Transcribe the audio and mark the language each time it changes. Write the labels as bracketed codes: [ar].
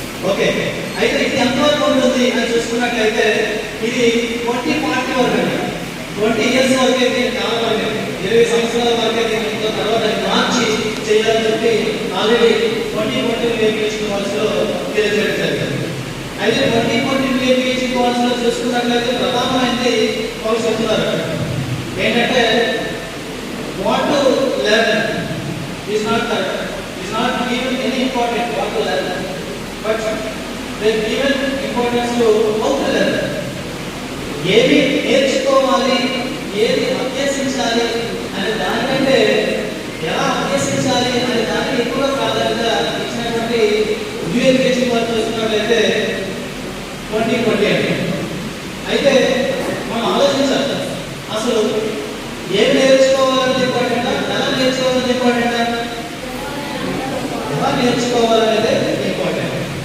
[te] Okay, అయితే ఇది ఎంతవరకు ఉంటుంది అని చూసుకున్నట్లయితే ఇది 2040 వరకు అండి. 20 years వరకే దీని కాలం అండి. 20 సంవత్సరాల వరకే దీని తర్వాత మార్చి చేయాలని చెప్పి ఆల్రెడీ 2020 ఎడ్యుకేషన్ పాలసీలో తెలియజేయడం జరిగింది. అయితే 2020 ఎడ్యుకేషన్ పాలసీలో చూసుకున్నట్లయితే ప్రధానమైనది వాళ్ళు చెప్తున్నారు ఏంటంటే [en] what to learn is not given any important what to learn, [te] but they given importance to how to learn. ఏమి నేర్చుకోవాలి, ఏది అభ్యసించాలి అనే దానికంటే ఎలా అభ్యసించాలి అనే దానికి ఎక్కువ ప్రాధాన్యత ఇచ్చినటువంటి న్యూ ఎడ్యుకేషన్ పాలసీ చూసినట్లయితే 2020 అండి. అయితే మనం ఆలోచించాలి, అసలు ఏం నేర్చుకోవాలని ఇంపార్టెంట్, ఎలా నేర్చుకోవాలని ఇంపార్టెంట్, ఎలా నేర్చుకోవాలనేది ఇంపార్టెంట్.